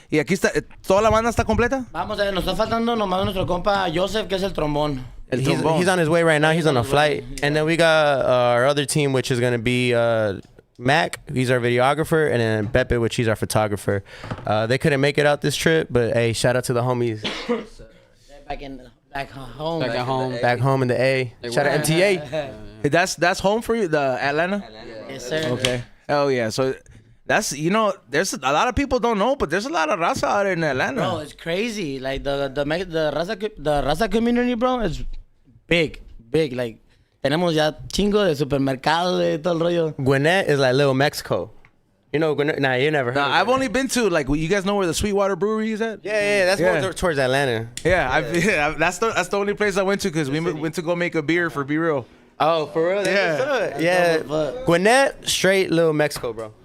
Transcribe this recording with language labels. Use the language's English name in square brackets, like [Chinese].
[Spanish] Y aquí está, ¿toda la banda está completa? Vamos a ver, nos está faltando nomás nuestro compa Joseph, que es el trombón. [English] He's on his way right now. He's on a flight. And then we got our other team, which is going to be Mac. He's our videographer. And then Pepe, which he's our photographer. They couldn't make it out this trip, but hey, shout out to the homies. Back home. Back home in the A. Shout out MTA. That's home for you, the Atlanta? Yes, sir. Okay. Oh yeah. So that's, there's a lot of people don't know, but there's a lot of raza out in Atlanta. Bro, it's crazy. Like the raza community, bro, is big. [Spanish] Like tenemos ya chingo de supermercados de todo el rollo. [English] Gwinnett is like little Mexico. You know Gwinnett? Nah, you never heard. Nah, I've only been to, like, you guys know where the Sweetwater Brewery is at? Yeah, that's more towards Atlanta. Yeah, that's the only place I went to because we went to go make a beer for Be Real. Oh, for real? Yeah. Gwinnett, straight little Mexico, bro.